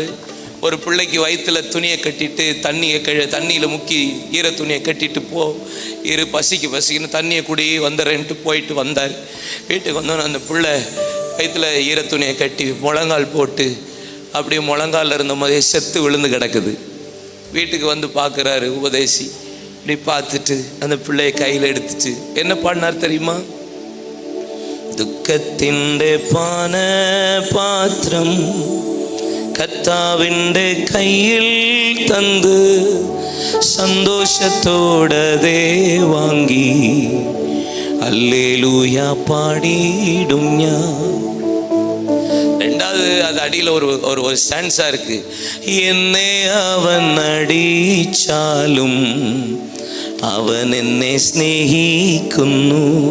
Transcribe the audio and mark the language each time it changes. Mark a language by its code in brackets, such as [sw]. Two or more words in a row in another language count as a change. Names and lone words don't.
[ta] ஒரு பிள்ளைக்கு வயிற்றில் துணியை கட்டிட்டு தண்ணியில் முக்கி ஈர துணியை கட்டிட்டு பசிக்குன்னு தண்ணியை குடி வந்துடுறேன்ட்டு போயிட்டு வந்தார். வீட்டுக்கு வந்தோன்னே அந்த பிள்ளை வயிற்றில் ஈர துணியை கட்டி முழங்கால் போட்டு அப்படியே முழங்காலில் இருந்த மாதிரியே செத்து விழுந்து கிடக்குது. வீட்டுக்கு வந்து பார்க்குறாரு உபதேசி. இப்படி பார்த்துட்டு அந்த பிள்ளையை கையில் எடுத்துட்டு என்ன பண்ணார் தெரியுமா? [ml] ദുഃഖത്തിൻ്റെ പാനപാത്രം കർത്താവിൻ്റെ കയ്യിൽ തന്ന് സന്തോഷത്തോടെ വാങ്ങി [ta] அல்லேலூயா பாடிடும் [ml] ഞാൻ. [ta] ரெண்டாவது அது அடியில் ஒரு ஸ்டான்ஸா இருக்கு. என்னை அவன் அடிச்சாலும் அவன் என்னை സ്നേഹിക്കുന്നു.